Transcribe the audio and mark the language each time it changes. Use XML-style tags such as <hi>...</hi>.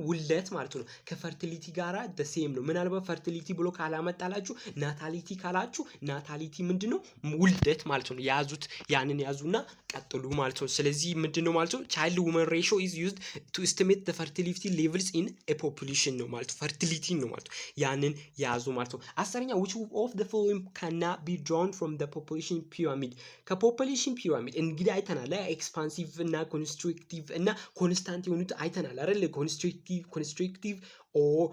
<am>ውልደት ማለት ነው። ከፈርቲሊቲ ጋራ ሴም ነው። ምናልባት ፈርቲሊቲ ብሎ ካላመጣላችሁ ናታሊቲ ካላችሁ ናታሊቲ ምንድነው? ውልደት ማለት ነው። ያዙት፣ ያንን ያዙና ቀጥሉ ማለት ነው። ስለዚህ ምንድነው ማለት ነው?</am> <en>ቻይልድ ውመን ሬሾ is used to estimate the fertility levels in a population</en> <am>ነው ማለት ነው። ፈርቲሊቲ ነው ማለት ነው። ያንን ያዙ ማለት ነው። አስረኛ</am> <en>which of the following cannot be drawn from the population pyramid?</en> <am>ከፖፑሌሽን ፒራሚድ እንግዲህ አይተናል። ኤክስፓንሲቭ እና ኮንስትሪክቲቭ እና ኮንስታንት የሆኑት አይተናል አይደል? ኮንስትሪክቲቭ ኦ</am>